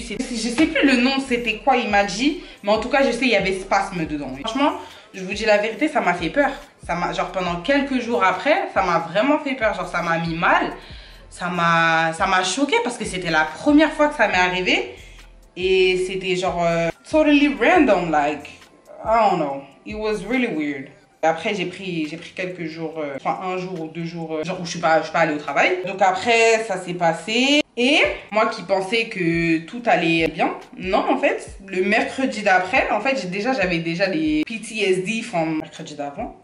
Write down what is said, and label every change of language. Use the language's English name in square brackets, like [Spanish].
[French] Je sais plus le nom c'était quoi il m'a dit, mais en tout cas je sais il y avait spasme dedans. Franchement, je vous dis la vérité, ça m'a fait peur. Genre pendant quelques jours après, ça m'a vraiment fait peur, genre ça m'a mis mal, ça m'a choqué parce que c'était la première fois que ça m'est arrivé. Et c'était genre [English] totally random, like, I don't know, it was really weird. [French] Après j'ai pris quelques jours, enfin un jour ou 2 jours, genre où je suis pas allée au travail. Donc après ça s'est passé. Et moi qui pensais que tout allait bien, non en fait, le mercredi d'après, en fait j'avais déjà des PTSD from mercredi d'avant.